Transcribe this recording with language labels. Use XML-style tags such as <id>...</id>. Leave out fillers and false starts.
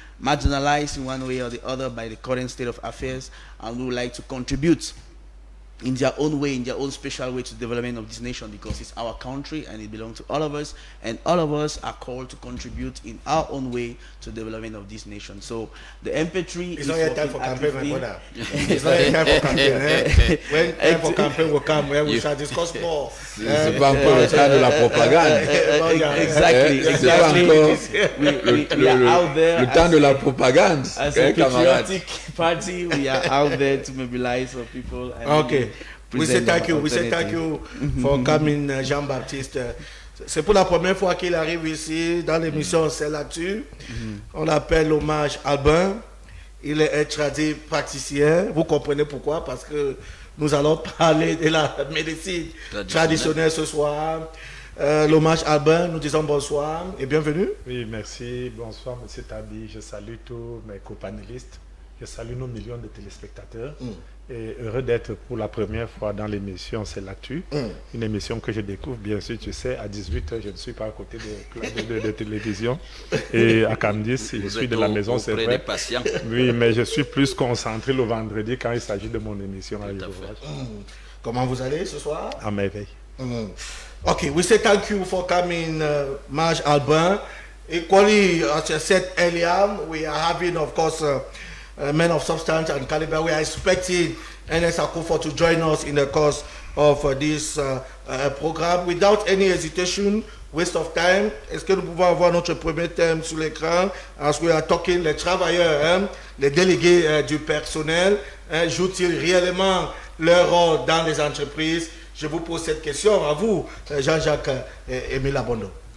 <en>marginalized in one way or the other by the current state of affairs, and who would like to contribute in their own way, in their own special way, to the development of this nation, because it's our country and it belongs to all of us, and all of us are called to contribute in our own way to the development of this nation. So the MP3 it's not yet time for campaign, my brother. It's not yet time for campaign. When time for campaign will come, where we shall discuss more.</en> <fr>C'est pas encore le temps de la propagande.</fr> <en>Exactly.</en> <fr>C'est pas encore</fr> <en>We are out there.</en> <fr>Le temps de la propagande.</fr> <en>As a patriotic party, we are out there to mobilize our people. And okay. We say thank you. We say thank you for coming, Jean-Baptiste.</en> <fr>C'est pour la première fois qu'il arrive ici dans l'émission C'est là-dessus. On l'appelle Hommage Albin. Il est praticien. Vous comprenez pourquoi? Parce que nous allons parler de la médecine traditionnelle ce soir. L'Hommage Albin, nous disons bonsoir et bienvenue. Oui, merci. Bonsoir, M. Tabi. Je salue tous mes copanélistes. Je salue nos millions de téléspectateurs. Et heureux d'être pour la première fois dans l'émission C'est l'actu. Une émission que je découvre, bien sûr, tu sais, à 18h, je ne suis pas à côté de télévision. Et à Candice, je suis de la maison, c'est vrai. Oui, mais je suis plus concentré le vendredi quand il s'agit de mon émission à l'ouvrage. Comment vous allez ce soir? À merveille.</fr> <en>Okay, we say thank you for coming, Maj Albin. Equally, as I said earlier, we are having, of course, men of substance and caliber. We are expecting NS Akufo to join us in the course of this program. Without any hesitation, waste of time,</en> <fr>est-ce que nous pouvons avoir notre premier thème sur l'écran?</fr> <en>As we are talking,</en> <fr>les travailleurs, les délégués du personnel, jouent-ils réellement leur rôle dans les entreprises? Je vous pose cette question à vous, Jean-Jacques Émile Abondo.</fr>